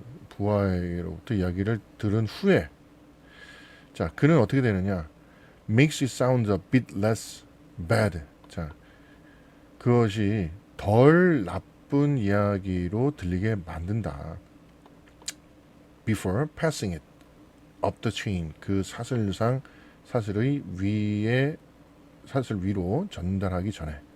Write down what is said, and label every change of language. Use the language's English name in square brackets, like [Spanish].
[Korean] 부하로부터 이야기를 들은 후에 자 그는 어떻게 되느냐? [English] Makes it sound a bit less bad. [Korean] 자 그것이 덜 나쁜 이야기로 들리게 만든다. [English] Before passing it up the chain. [Korean] 그 사슬상 사슬의 위에 사슬 위로 전달하기 전에.